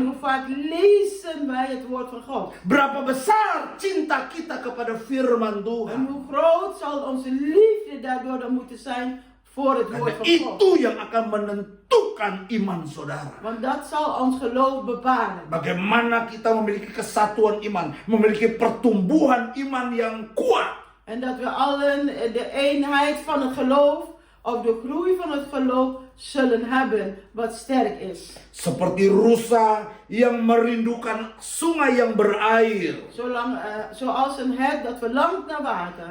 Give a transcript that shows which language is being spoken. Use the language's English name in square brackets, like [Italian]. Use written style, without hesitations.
[Dutch] hoe vaak lezen wij het woord van God? [Indonesian] Berapa besar cinta kita kepada firman Tuhan? [Dutch] hoe groot zal onze liefde daardoor dan moeten zijn voor het woord van God? [Indonesian] itu yang akan menentukan iman saudara. [Dutch] Want dat zal ons geloof bepalen. [Indonesian] Bagaimana kita memiliki kesatuan iman, memiliki pertumbuhan iman yang kuat. [Dutch] En dat we allen de eenheid van het geloof, of de groei van het geloof, zullen hebben wat sterk is. [Indonesian] Seperti rusa yang merindukan sungai yang berair. [Dutch] Zoals een hert dat verlangt naar water.